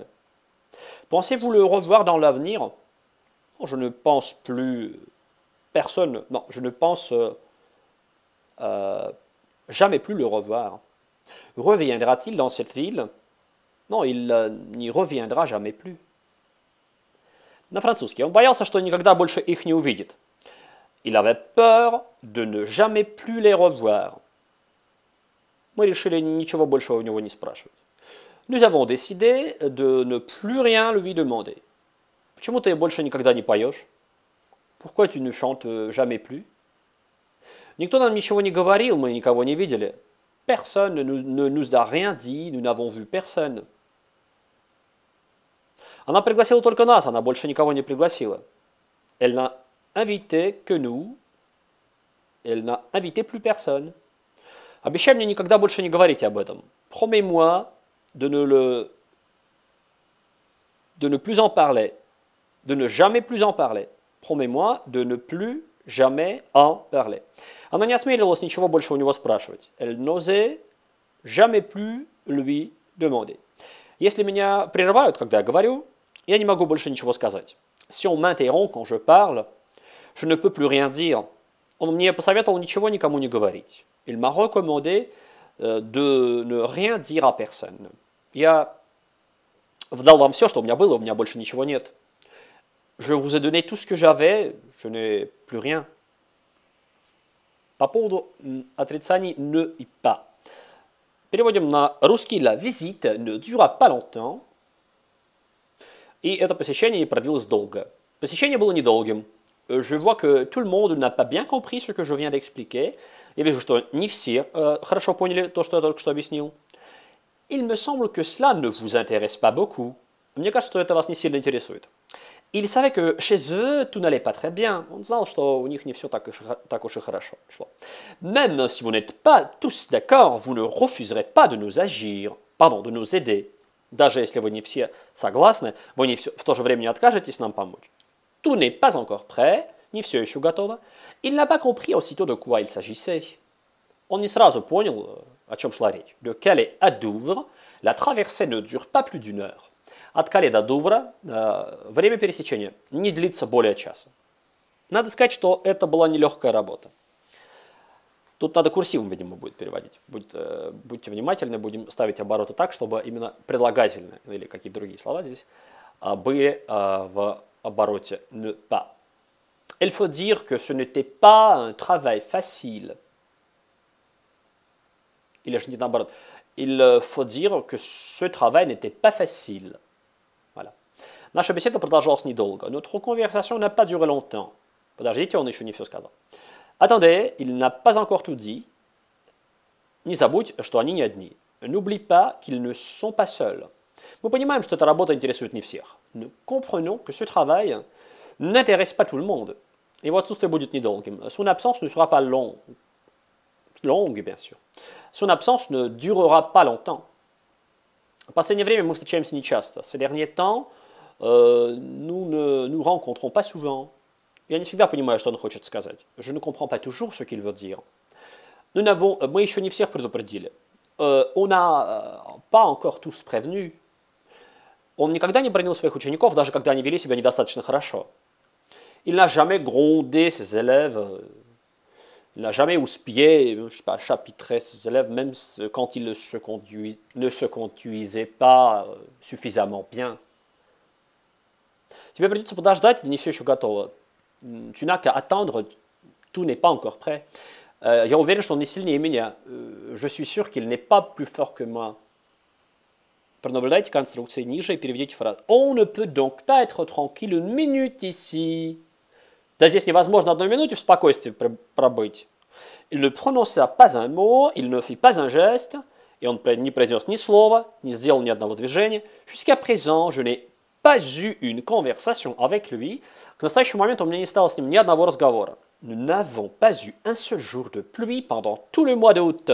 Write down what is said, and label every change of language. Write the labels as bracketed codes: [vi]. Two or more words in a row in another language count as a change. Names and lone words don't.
[fr] Pensez-vous le revoir dans l'avenir? Non, je ne pense plus... Personne... Non, je ne pense jamais plus le revoir. Reviendra-t-il dans cette ville? Non, il n'y reviendra jamais plus. [ru] На французский. Он боялся, что никогда больше их не увидит. [fr] Il avait peur de ne jamais plus les revoir. [ru] Мы решили ничего больше у него не спрашивать. [fr] Nous avons décidé de ne plus rien lui demander. [ru] Почему ты больше никогда не поешь? [fr] Pourquoi tu ne chantes jamais plus? [ru] Никто нам ничего не говорил, мы никого не видели. [fr] Personne ne nous a rien dit, nous n'avons vu personne. [ru] Она пригласила только нас, она больше никого не пригласила. [fr] Elle n'a invité que nous. Elle n'a invité plus personne. [ru] Обещай мне никогда больше не говорить об этом. [fr] Promets-moi de ne plus en parler. De ne jamais plus en parler. Promets-moi de ne plus jamais en parler. [ru] Она не осмеливалась ничего больше у него спрашивать. [fr] Elle n'osait jamais plus lui demander. [ru] Если меня прерывают, когда я говорю, я не могу больше ничего сказать. [fr] Si on m'interrompt quand je parle, je ne peux plus rien dire. [ru] Он мне посоветовал ничего никому не говорить. [fr] Il m'a recommandé de ne rien dire à personne. [ru] Я дал вам все, что у меня было, у меня больше ничего нет. [fr] Je vous ai donné tout ce que j'avais, je n'ai plus rien. [ru] По поводу отрицаний ne и pas. Переводим на русский. [fr] La visite ne dura pas longtemps. [ru] И это посещение продлилось долго. Посещение было недолгим. [fr] Je vois que tout le monde n'a pas bien compris ce que je viens d'expliquer. [ru] Я вижу, что не все хорошо поняли то, что я только что объяснил. [fr] Il me semble que cela ne vous intéresse pas beaucoup. [ru] Мне кажется, что это вас не сильно интересует. [fr] Il savait que chez eux, tout n'allait pas très bien. [ru] Он знал, что у них не все так уж и хорошо шло. [fr] Même si vous n'êtes pas tous d'accord, vous ne refuserez pas de nous agir, pardon, de nous aider. [ru] Даже если вы не все согласны, вы не в то же время не откажетесь нам помочь. [fr] Tout n'est pas encore prêt, [ru] не все еще готово. [fr] Il n'a pas compris aussitôt de quoi il s'agissait. [ru] Он не сразу понял, о чем шла речь. [fr] De Calais à Douvres, la traversée ne dure pas plus d'une heure. [ru] От Кале до Дувра время пересечения не длится более часа. Надо сказать, что это была нелегкая работа. Тут надо курсивом, видимо, будет переводить. Будьте внимательны, будем ставить обороты так, чтобы именно прилагательные или какие-то другие слова здесь были в обороте [fr] ne pas. Il faut dire que ce n'était pas un travail facile. [ru] Или же не наоборот. [fr] Il faut dire que ce travail n'était pas facile. Voilà. [ru] Наша беседа продолжалась недолго. [fr] Notre conversation n'a pas duré longtemps. [ru] Подождите, он еще не все сказал. [fr] Attendez, il n'a pas encore tout dit. [ru] Не забудь, что они не одни. [fr] N'oublie pas qu'ils ne sont pas seuls. [ru] Мы понимаем, что эта работа интересует не всех. [fr] Nous comprenons que ce travail n'intéresse pas tout le monde. [ru] Его отсутствие будет недолгим. [fr] Son absence ne sera pas longue, bien sûr. Son absence ne durera pas longtemps. [ru] В последнее время мы встречаемся нечасто. [fr] Ces derniers temps, nous ne nous rencontrons pas souvent. [ru] Я не всегда понимаю, что он хочет сказать. [fr] Je ne comprends pas toujours ce qu'il veut dire. [ru] Мы еще не всех предупредили. [fr] On n'a pas encore tous prévenus. [ru] Он никогда не бронил своих учеников, даже когда они вели себя недостаточно хорошо. [fr] Il n'a jamais grondé ses élèves. Il n'a jamais houspillé, je sais pas, chapitré ses élèves, même quand ils ne se conduisaient pas suffisamment bien. [ru] Тебе придется подождать, это не все еще готово. [fr] Tu n'as qu'à attendre, tout n'est pas encore prêt. [ru] Я уверен, что он не сильнее меня. [fr] Je suis sûr qu'il n'est pas plus fort que moi. [ru] Пронаблюдайте конструкции ниже и переведите фразу. [fr] On ne peut donc pas être tranquille une minute ici. [ru] Да здесь невозможно одной минуте в спокойствии пробыть. [fr] Il ne prononça pas un mot, il ne fit pas un geste, et [ru] он не произнес ни слова, не сделал ни одного движения. [fr] Jusqu'à présent, je n'ai pas eu une conversation avec lui. [ru] К настоящему моменту у меня не стало с ним ни одного разговора. [fr] Nous n'avons pas eu un seul jour de pluie pendant tout le mois d'août.